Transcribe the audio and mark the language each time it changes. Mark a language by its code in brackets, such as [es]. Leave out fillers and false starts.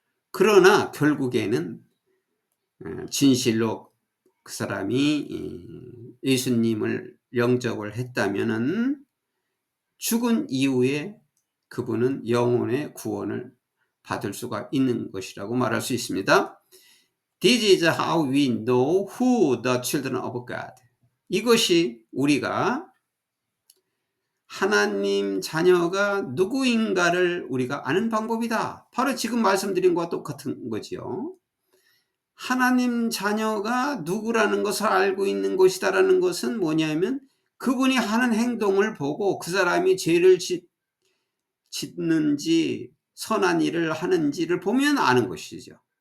[ko] 그러나 결국에는 진실로 그 사람이 예수님을 영접을 했다면은 죽은 이후에 그분은 영혼의 구원을 받을 수가 있는 것이라고 말할 수 있습니다. [en] This is how we know who the children of God. [ko] 이것이 우리가 하나님 자녀가 누구인가를 우리가 아는 방법이다. 바로 지금 말씀드린 것과 똑같은 거지요. 하나님 자녀가 누구라는 것을 알고 있는 것이다라는 것은 뭐냐면 그분이 하는 행동을 보고 그 사람이 죄를 짓는지 선한 일을 하는지를 보면 아는 것이죠.